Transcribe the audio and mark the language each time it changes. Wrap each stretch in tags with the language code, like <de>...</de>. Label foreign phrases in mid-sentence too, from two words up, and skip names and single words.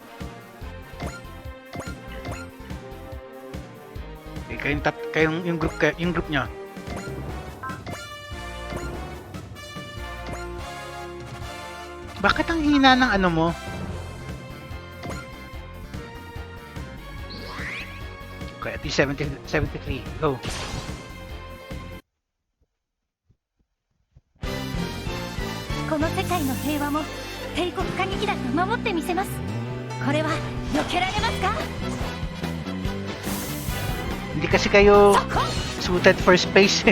<tl>Kayong yung group nyo. Bakit ang hina ng ano mo? Okay,</tl> <en>at least</en> <tl>73. Go.</tl> <ja>この世界の平和も帝国歌劇団が守ってみせます。これは避けられますか？</ja> <tl>Hindi kasi kayo</tl> <en>suited for space</en> <tl>eh.</tl>